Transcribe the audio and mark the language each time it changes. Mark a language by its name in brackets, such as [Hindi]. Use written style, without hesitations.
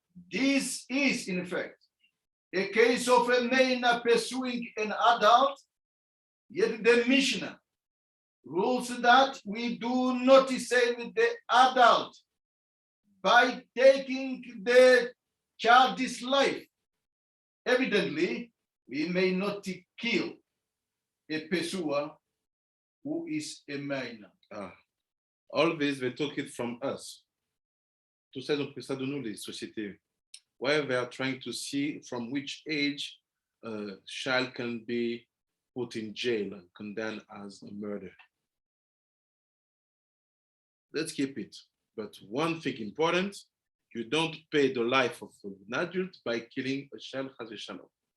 [English] This is, in fact, a case of a man pursuing an adult, yet the Mishnah rules that we do not save the adult by taking the child's life. Evidently, we may not kill a pursuer who is a minor. All this, they took it from us. [French] Tout ça, ils ont pris ça de nous, les sociétés. [English] Why they are trying to see from which age a child can be put in jail and condemned as a murder. Let's keep it. But one thing important, you don't pay the life of an adult by killing a child as a child.